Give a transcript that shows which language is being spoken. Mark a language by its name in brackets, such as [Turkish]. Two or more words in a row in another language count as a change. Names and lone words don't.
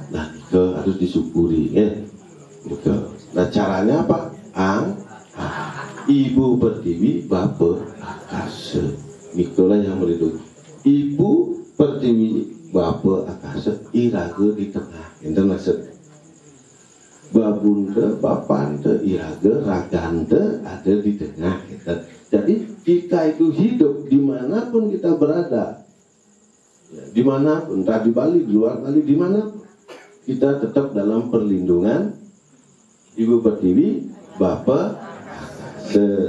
[Indonesian] Nah, itu harus disyukuri. Nah, caranya apa? Ibu pertiwi, bapak akase. Itulah yang melindungi. Ibu pertiwi, [Balinese] bapa akase iraga [Indonesian] di tengah. Itu maksud. Babunda, bapanda, iraga, raganda ada di tengah. Jadi kita itu hidup dimanapun kita berada, ya, dimanapun, entah di Bali, di luar Bali, dimanapun kita tetap dalam perlindungan Ibu Pertiwi, Bapak akase.